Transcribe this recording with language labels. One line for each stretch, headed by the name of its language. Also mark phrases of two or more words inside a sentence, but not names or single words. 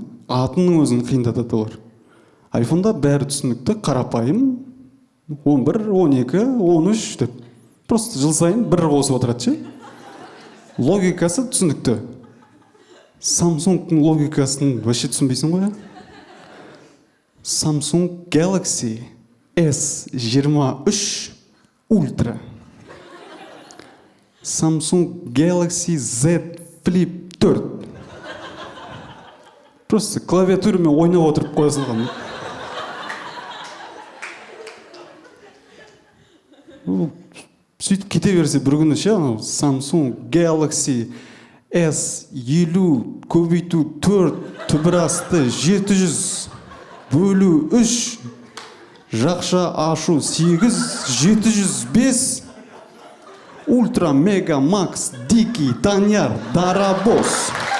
Kazakh: Атының өзін қиындатады олар. iPhone-да бәрі түсінікті, қарапайым, 11, 12, 13 деп. Просто жыл сайын бір қосып отырады ше. Логикасы түсінікті. Samsung-тың логикасын вообще түсінбейсің ғой. Samsung Galaxy S23 Ultra. Samsung Galaxy Z Flip 4. Просто клавиатурамен ойнап отырып қоя салған. Сөйтіп кете берсе бір күні ше, Samsung Galaxy S50 көбейту 4 түбірасты 700 бөлу 3 жақша ашу 8 705 Ультра Мега Макс Дикий Таняр Дарабос.